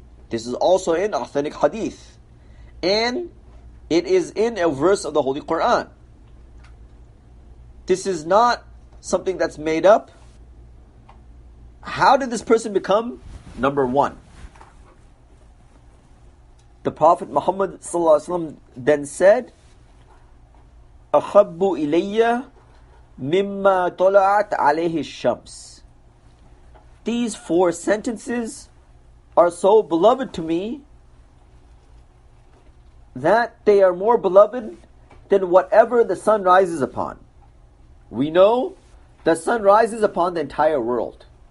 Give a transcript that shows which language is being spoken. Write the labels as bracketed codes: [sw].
[en] This is also in authentic hadith. And it is in a verse of the Holy Quran. This is not something that's made up. How did this person become number one? The Prophet Muhammad ﷺ then said, [ar] أَحَبُّ إِلَيَّ مِمَّا طَلَعَتْ عَلَيْهِ الشَّمْسِ. [en] These four sentences are so beloved to me that they are more beloved than whatever the sun rises upon. We know the sun rises upon the entire world.